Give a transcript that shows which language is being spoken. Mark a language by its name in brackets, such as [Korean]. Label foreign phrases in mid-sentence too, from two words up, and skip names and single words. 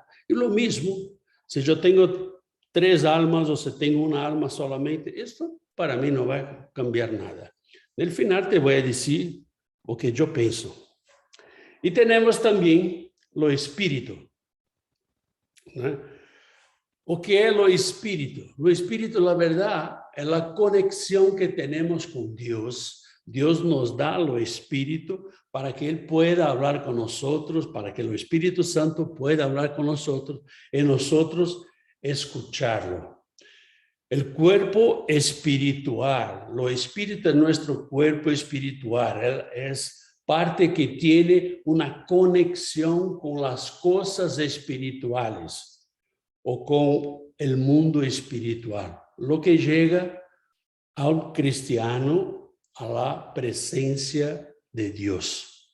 [Spanish] Y lo mismo, si yo tengo 3 almas o si tengo una alma solamente, esto para mí no va a cambiar nada. Al final te voy a decir lo que yo pienso. Y tenemos también lo espíritu, ¿no? [Portuguese] O que é o espírito? O espírito, [Spanish] la verdad, [Portuguese] é a conexão que temos com Deus. Deus nos dá o espírito [Spanish] para que Ele pueda hablar con nosotros, para que [Portuguese] o Espírito Santo [Spanish] pueda hablar con nosotros y nosotros escucharlo. El cuerpo espiritual, lo espíritu es nuestro cuerpo espiritual, es parte que tiene una conexión con las cosas espirituales o con el mundo espiritual, lo que llega al cristiano a la presencia de Dios.